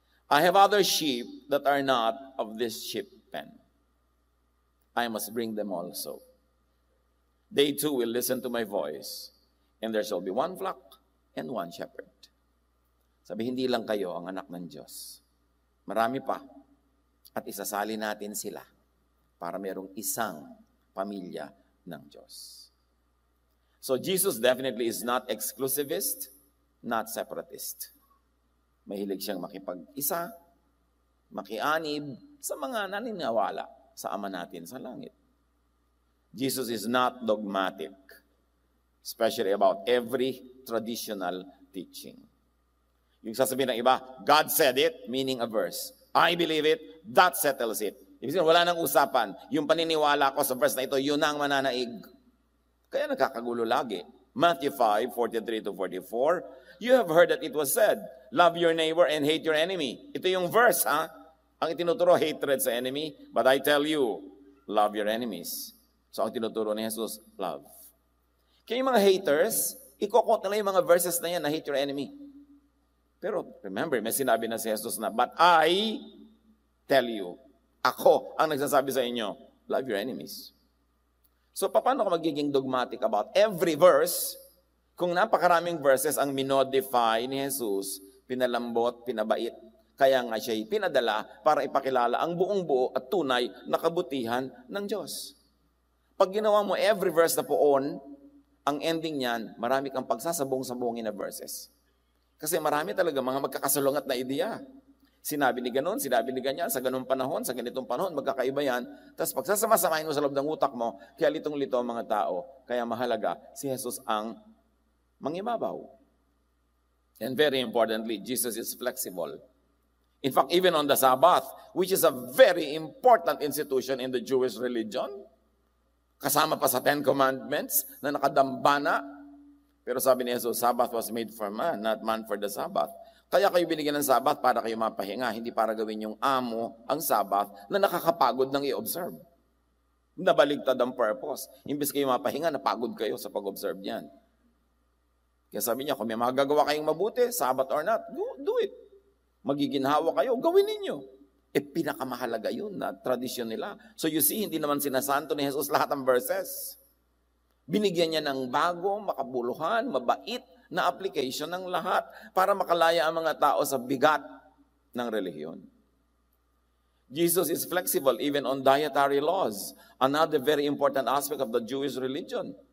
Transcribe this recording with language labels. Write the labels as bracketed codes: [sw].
[en] I have other sheep that are not of this sheep pen. I must bring them also. They too will listen to my voice, and there shall be one flock and one shepherd. [tl] Sabi, hindi lang kayo ang anak ng Diyos. Marami pa. At isasali natin sila para merong isang pamilya ng Diyos. [en] So Jesus definitely is not exclusivist, not separatist. [tl] Mahilig siyang makipag-isa, makianib sa mga naniniwala sa Ama natin sa langit. [en] Jesus is not dogmatic. especially about every traditional teaching. [tl] Yung sasabihin ng iba, [en] God said it, meaning a verse. I believe it, that settles it. [tl] Ibig sabihin, wala nang usapan. Yung paniniwala ko sa verse na ito, yun ang mananaig. Kaya nakakagulo lagi. [en] Matthew 5:43-44, you have heard that it was said, love your neighbor and hate your enemy. [tl] Ito yung verse, ha? Ang itinuturo, [en] hatred sa enemy. But I tell you, love your enemies. [tl] So ang tinuturo ni Jesus, love. Kaya yung mga haters, ikokot nila yung mga verses na yan na [en] hate your enemy. [tl] Pero remember, may sinabi na si Jesus na, [en] but I tell you, [tl] ako ang nagsasabi sa inyo, [en] love your enemies. [tl] So paano ka magiging dogmatic about every verse kung napakaraming verses ang minodify ni Jesus, pinalambot, pinabait, kaya nga siya'y pinadala para ipakilala ang buong buo at tunay na kabutihan ng Diyos. Pag ginawa mo every verse na poon, ang ending niyan, marami kang pagsasabong-sabongin na verses. Kasi marami talaga mga magkakasalungat na ideya. Sinabi ni ganon, sinabi ni ganyan, sa ganung panahon, sa ganitong panahon, magkakaiba yan. Tapos pagsasama-samahin mo sa loob ng utak mo, kaya litong-lito ang mga tao. Kaya mahalaga, si Jesus ang mangibabaw. [en] And very importantly, Jesus is flexible. In fact, even on the Sabbath, which is a very important institution in the Jewish religion, [tl] kasama pa sa Ten Commandments na nakadambana. Pero sabi ni Jesus, [en] Sabbath was made for man, not man for the Sabbath. [tl] Kaya kayo binigyan ng Sabbath para kayo mapahinga, hindi para gawin yung amo ang Sabbath na nakakapagod ng i-observe. Nabaligtad ang purpose. Imbes kayo mapahinga, napagod kayo sa pag-observe niyan. Kaya sabi niya, kung may magagawa kayong mabuti, [en] Sabbath or not, do it. [tl] Magiginhawa kayo, gawin ninyo. Pinakamahalaga yun na tradisyon nila. [en] So you see, [tl] hindi naman sinasanto ni Jesus lahat ng verses. Binigyan niya ng bago, makabuluhan, mabait na application ng lahat para makalaya ang mga tao sa bigat ng relihiyon. [en] Jesus is flexible even on dietary laws, another very important aspect of the Jewish religion.